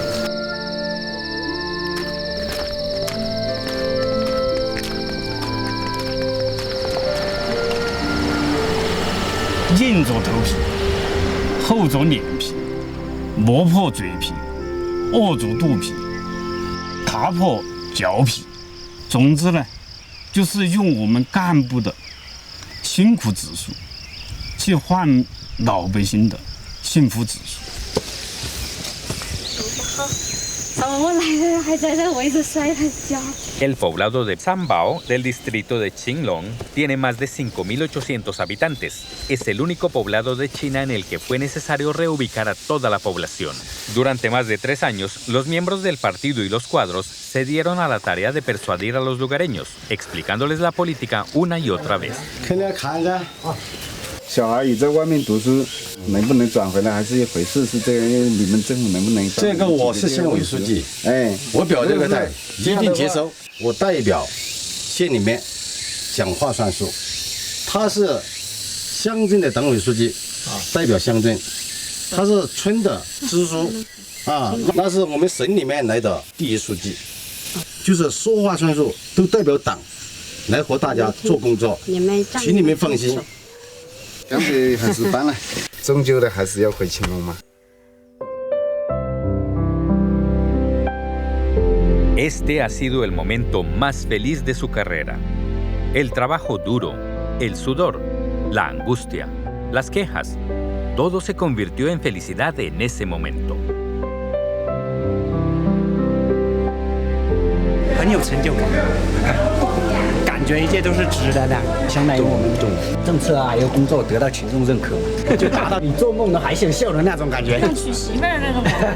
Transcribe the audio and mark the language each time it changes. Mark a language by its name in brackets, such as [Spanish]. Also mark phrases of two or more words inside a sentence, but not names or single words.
[Chinese] 硬着头皮，厚着脸皮，磨破嘴皮，握住肚皮，踏破脚皮。总之呢，就是用我们干部的辛苦指数，去换老百姓的幸福指数。 [Spanish] El poblado de Zambao, del distrito de Qinglong, tiene más de 5.800 habitantes. Es el único poblado de China en el que fue necesario reubicar a toda la población. Durante más de 3 años, los miembros del partido y los cuadros se dieron a la tarea de persuadir a los lugareños, explicándoles la política una y otra vez. [Chinese] 小孩已在外面读书，能不能转回来还是一回事，是这个你们政府能不能？这个我是县委书记，我表这个态，一定接收。我代表县里面讲话算数，他是乡镇的党委书记，代表乡镇，他是村的支书，那是我们省里面来的第一书记，就是说话算数，都代表党来和大家做工作，请你们放心。江北还是搬了，终究的还是要回青龙嘛。 [Spanish] Este ha sido el momento más feliz de su carrera. El trabajo duro, el sudor, la angustia, las quejas, todo se convirtió en felicidad en ese momento. [Chinese] 很有成就感。感觉一切都是值得的，相当于我们这种政策啊，还有工作得到群众认可，就达到你做梦都还想笑的那种感觉。像娶媳妇儿那种。